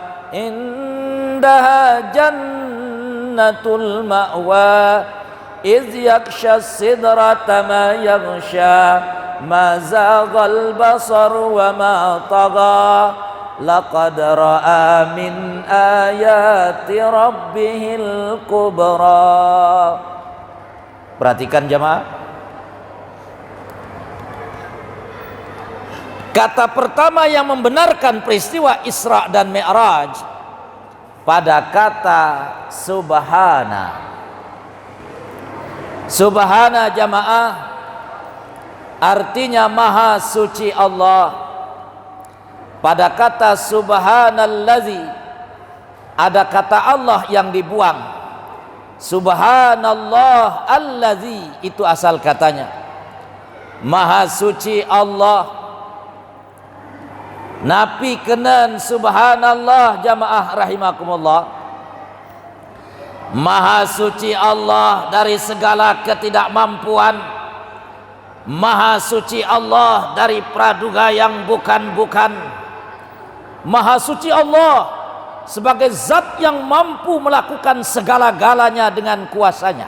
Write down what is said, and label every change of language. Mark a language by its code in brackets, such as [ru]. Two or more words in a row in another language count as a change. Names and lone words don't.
[ar] عندها جنة المأوى إذ يغشى السدرة ما يغشى ما زاغ البصر وما طغى لقد رأى من آيات ربه الكبرى. [id] Perhatikan jemaah, kata pertama yang membenarkan peristiwa Isra dan Mi'raj pada kata subhana. Subhana jamaah artinya maha suci Allah. Pada kata subhanallazi ada kata Allah yang dibuang. [ar] سبحان الله الذي [id] itu asal katanya. Maha suci Allah. [sas] Napi kenan subhanallah jamaah rahimakumullah. [id] Maha suci Allah dari segala ketidakmampuan. Maha suci Allah dari praduga yang bukan-bukan. Maha suci Allah sebagai zat yang mampu melakukan segala-galanya dengan kuasanya.